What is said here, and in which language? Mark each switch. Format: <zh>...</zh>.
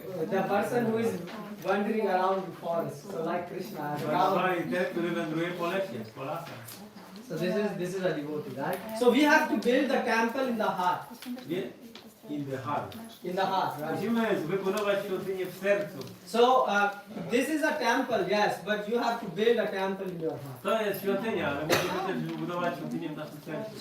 <en>The person who is wandering around the forest. So like Krishna. As</en> <pl>Banwari, ten, który wędruje po lesie, po lasach.</pl> <en>So this is a devotee, right? So we have to build the temple in the heart. In the heart. In the heart, right?</en> <pl>Musimy wybudować świątynię w sercu.</pl> <en>So this is a temple, yes, but you have to build a temple in your heart.</en> <pl>To jest świątynia, ale musimy też wybudować świątynię w naszym sercu.</pl>